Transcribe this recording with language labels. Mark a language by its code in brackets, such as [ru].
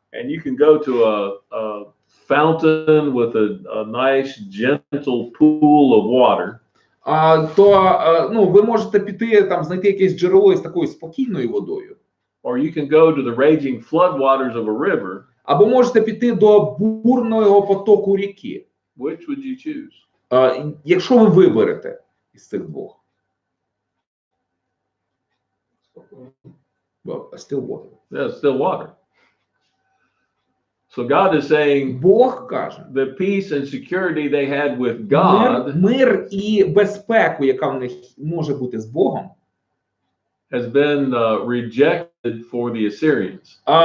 [en] and you can go to a fountain with a nice gentle pool of water, [uk] то ви можете піти там знайти якесь джерело із такою спокійною водою. [en] or you can go to the raging floodwaters of a river, [uk] Або можете піти до бурного потоку ріки. [en] which would you choose? [uk] Якщо ви виберете із цих двох. [en] Well, still water. Yeah, it's still water. So God is saying [uk] Бог каже, [en] the peace and security they had with God [uk] мир і безпеку, яка в них може бути з Богом, [en] has been rejected for the Assyrians.